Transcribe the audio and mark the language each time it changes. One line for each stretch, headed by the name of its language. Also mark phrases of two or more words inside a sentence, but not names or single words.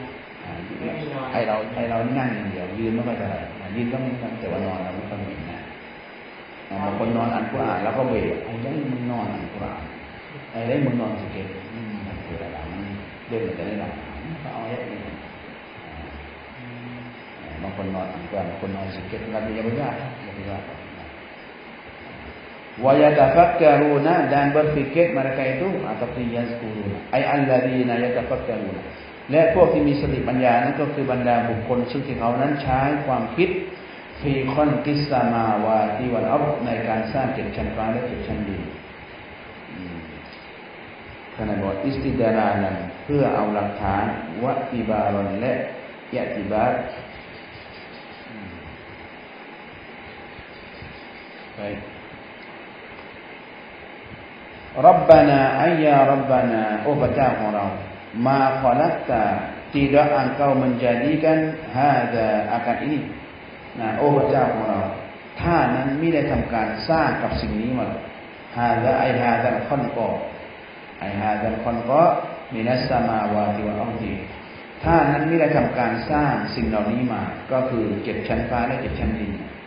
Thai: ให้เรานั่งอย่างเดียวยืนไม่ค่อยจะยืนก็ไม่แต่ว่านอนเราไม่ค่อยมีนะบางคนนอนอ่านกุรอานแล้วก็เบรกไอ้ได้มึงนอนอ่านกุรอานไอ้ได้มึงนอนสเก็ตมันคืออะไรมันเรื่องอะไรนะเขาเอาอย่างนี้ บางคนนอนอ่านกุรอานบางคนนอนสเก็ตกันอย่าไปว่า وَيَتَفَكَّرُونَ
Malay: dan berfikir mereka itu atau
Arabic: يذكرون أي الذين يتفكرون
Thai: และพวกที่มีสติปัญญานั้นก็คือบรรดาบุคคลซึ่งที่เขานั้นใช้ความคิด
Arabic: في خلق السماوات والأرض
Thai: ในการสร้างเจ็ดชั้นฟ้าและเจ็ดชั้นดิน ขณะบอกอิสติดารานั้นเพื่อเอาหลักฐานวะติบารอนและยะติบารไปรับบานา
Arabic: أي يا ربنا
Thai: โอ้พระเจ้าของเรา
Arabic: ما خلقت
Malay: tidak engkau menjadikan hada akan ini
Thai: โอ้พระเจ้าของเราท่านั้นไม่ได้ทำการสร้างกับสิ่งนี้
Arabic: ما هذا أي هذا الخلق أي هذا الخلق من السماوات والأرض
Thai: ท่านั้นไม่ได้ทำการสร้างสิ่งเหล่านี้มาก็คือเจ็ดชั้นฟ้าและเจ็ดชั้นดิน